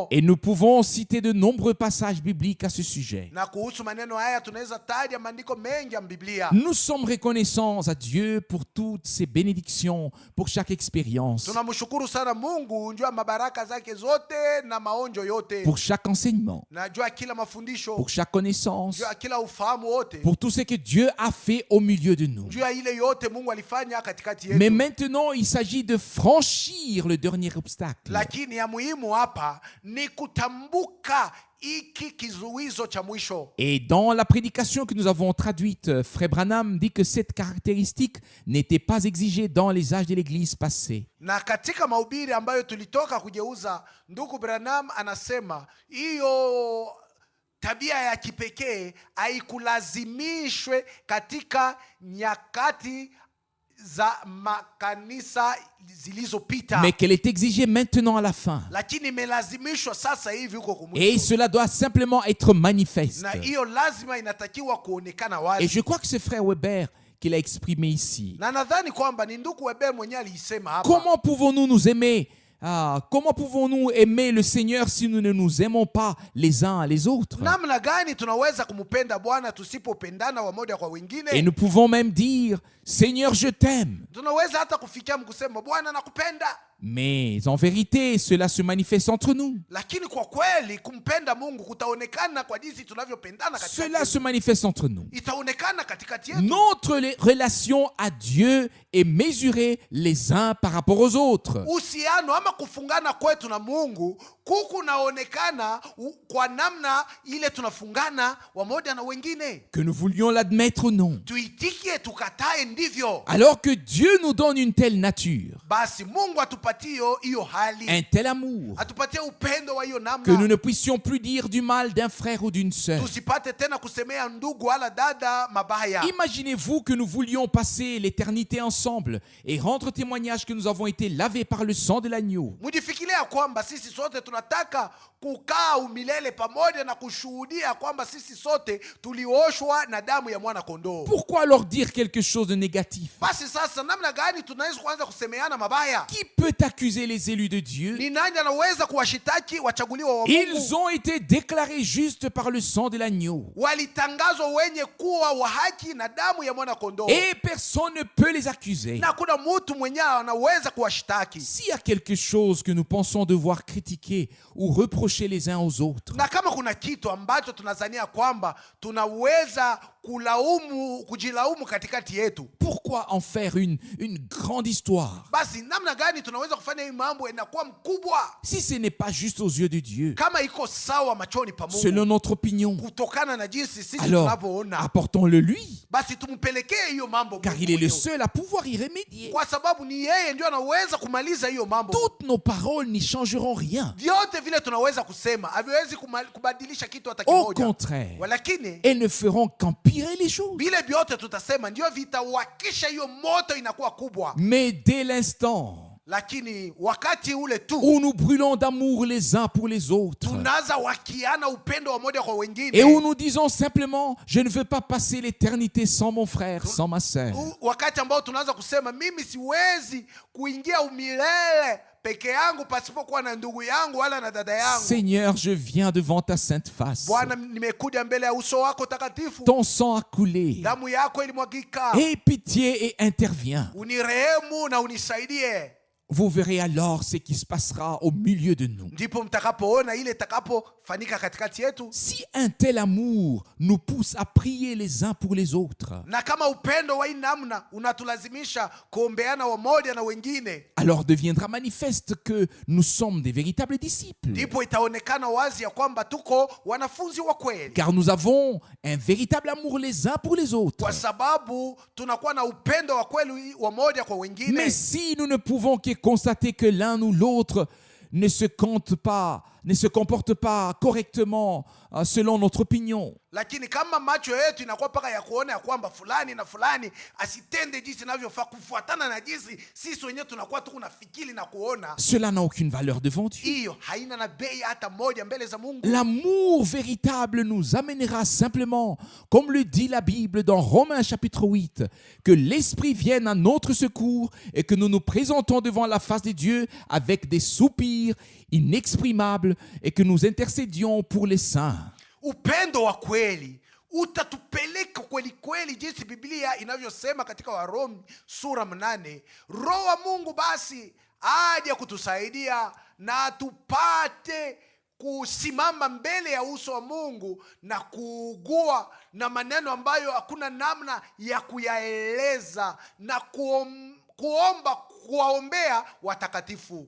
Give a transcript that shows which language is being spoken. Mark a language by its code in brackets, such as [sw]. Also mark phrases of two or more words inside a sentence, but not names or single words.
[fr] Et nous pouvons citer de nombreux passages bibliques à ce sujet. [sw] Na kuhusu maneno haya tunaweza taja maandiko mengi ya Biblia. [fr] Nous sommes reconnaissants à Dieu pour toutes ses bénédictions, pour chaque expérience, [sw] Tunamshukuru sana Mungu juu ya mabaraka zake zote na maonjo yote, [fr] pour chaque enseignement, [sw] na juu ya kila mafundisho, [fr] pour chaque connaissance, [sw] juu ya kila ufahamu wote, [fr] pour tout ce que Dieu a fait au milieu de nous. [sw] juu ya ile yote Mungu alifanya katikati [fr] Mais [sw] yetu. [fr] maintenant, il s'agit de franchir le dernier obstacle. [sw] Lakini ya muhimu hapa ni kutambuka iki kizuizo cha mwisho. [fr] Et dans la prédication que nous avons traduite, Frère Branham dit que cette caractéristique n'était pas exigée dans les âges de l'Église passée. [sw] Na katika mahubiri ambayo tulitoka kugeuza, ndugu Branham anasema hiyo tabia ya kipekee haikulazimishwe katika nyakati za makanisa zilizopita, [fr] Mais qu'elle est exigée maintenant à la fin. [sw] lakini imelazimishwa sasa hivi huko [fr] Et [sw] kumwisho, [fr] cela doit simplement être manifeste. [sw] na hiyo lazima inatakiwa kuonekana [fr] Et [sw] wazi. [fr] je crois que c'est Frère Weber qui l'a exprimé ici. [sw] Na nadhani kwamba ni ndugu Weber mwenyewe aliisema hapa. [fr] Comment pouvons-nous nous aimer? Comment pouvons-nous aimer le Seigneur si nous ne nous aimons pas les uns les autres? [sw] Namna gani tunaweza kumpenda Bwana tusipopendana wamoja kwa [fr] Et [sw] wengine? [fr] nous pouvons même dire, Seigneur, je t'aime. [sw] Tunaweza hata kufikia mkusema Bwana nakupenda, [fr] Mais en vérité, cela se manifeste entre nous. [sw] lakini kwa kweli kumpenda Mungu kutaonekana kwa jinsi tunavyopendana katikati [fr] Cela [sw] yetu. [fr] se manifeste entre nous. [sw] Itaonekana katikati yetu. [fr] Notre relation à Dieu est mesurée les uns par rapport aux autres. [sw] Uhusiano ama kufungana kwetu na Mungu kunaonekana kwa namna ile tunafungana wamoja na wengine. [fr] Que nous voulions l'admettre ou non. [sw] Tuitikie tukatae, ndivyo [fr] Alors que Dieu nous donne une telle nature, [sw] basi Mungu atupatie hiyo hali, [fr] un tel amour, [sw] atupatie upendo wa hiyo [fr] que nous [sw] namna, [fr] ne puissions plus dire du mal d'un frère ou d'une sœur. [sw] tusipate tena kusemea ndugu wala dada mabaya. [fr] Imaginez-vous que nous voulions passer l'éternité ensemble et rendre témoignage que nous avons été lavés par le sang de l'agneau. [sw] Mujifikiria kwamba sisi sote tunataka kukaa umilele pamoja na kushuhudia kwamba sisi sote tulioshwa na damu ya mwana kondoo. [fr] Pourquoi alors dire quelque chose de négatif? [sw] Basi sasa namna gani tunaweza kuanza kusemeana mabaya? [fr] Qui peut accuser les élus de Dieu? [sw] Ni nani anaweza kuwashitaki wachaguliwa wa [fr] Ils [sw] Mungu? [fr] ont été déclarés justes par le sang de l'agneau. [sw] Walitangazwa wenye kuwa wa haki na damu ya mwana kondoo, [fr] Et personne ne peut les accuser. [sw] na kuna mtu mwenyewe anaweza kuwashitaki. [fr] S'il y a quelque chose que nous pensons devoir critiquer ou reprocher les uns aux autres, [sw] Na kama kuna kitu ambacho tunazania kwamba tunaweza kujilaumu katikati yetu, [fr] pourquoi en faire une grande histoire? [sw] basi namna gani tunaweza kufanya hii mambo inakuwa mkubwa [fr] Si ce n'est pas juste aux yeux de Dieu, [sw] kama iko sawa machoni pa Mungu, [fr] selon notre opinion, [sw] kutokana na jinsi sisi [fr] alors [sw] tunavyoona, [fr] apportons-le lui, [sw] basi tumpelekee hiyo mambo [fr] car [sw] Mungu [fr] il est le [sw] mwenyewe. [fr] seul à pouvoir y remédier. [sw] Kwa sababu ni yeye ndio anaweza kumaliza hiyo mambo. [fr] Toutes nos paroles n'y changeront rien. [sw] Vyote vile tunaweza kusema haviwezi kubadilisha kitu hata [fr] Au [sw] kimoja, [fr] contraire, [sw] walakini [fr] elles ne feront qu'empirer les choses. [sw] vile vyote tutasema ndio vitawakisha hiyo moto inakuwa kubwa. [fr] Mais dès l'instant [sw] Lakini wakati ule tu [fr] où nous brûlons d'amour les uns pour les autres, [sw] tunaanza wakiana upendo wa moja kwa [fr] et où [sw] wengine, [fr] nous disons simplement, je ne veux pas passer l'éternité sans mon frère, sans ma sœur, [sw] wakati ambao tunaanza kusema mimi siwezi kuingia umilele peke yangu pasipokuwa na ndugu yangu wala na dada yangu. [fr] Seigneur, je viens devant ta sainte face. [sw] Bwana, nimekuja mbele ya uso wako takatifu, [fr] Ton sang a coulé. [sw] damu yako ilimwagika, [fr] Aie pitié et interviens. [sw] unirehemu na unisaidie. [fr] Vous verrez alors ce qui se passera au milieu de nous. [sw] Ndipo mtakapoona ile itakapofanyika katikati yetu. [fr] Si un tel amour nous pousse à prier les uns pour les autres, [sw] Na kama upendo wa hii namna unatulazimisha kuombeana wamoja na wengine, [fr] alors deviendra manifeste que nous sommes des véritables disciples. [sw] ndipo itaonekana wazi ya kwamba tuko wanafunzi wa kweli, [fr] Car nous avons un véritable amour les uns pour les autres. [sw] kwa sababu tunakuwa na upendo wa kweli wamoja kwa wengine. [fr] Mais si nous ne pouvons que constater que l'un ou l'autre ne se comporte pas correctement selon notre opinion, [sw] Lakini kama macho yetu inakuwa paka ya kuona ya kwamba fulani na fulani asitende jinsi inavyofaa kufuatana na jinsi sisi wenyewe tunakuwa tu kunafikiri na kuona, [fr] cela n'a aucune valeur devant Dieu. [sw] hiyo haina na bei hata moja mbele za Mungu. [fr] L'amour véritable nous amènera simplement, comme le dit la Bible dans Romains chapitre 8, que l'Esprit vienne à notre secours et que nous nous présentons devant la face de Dieu avec des soupirs inexprimables et que nous intercédions pour les saints. [sw] Upendo wa kweli utatupeleka kweli kweli jinsi Biblia inavyosema katika Warumi sura 8. Roho wa Mungu basi aje kutusaidia na tupate kusimama mbele ya uso wa Mungu na kuugua na maneno ambayo hakuna namna ya kuyaeleza na kuwaombea watakatifu.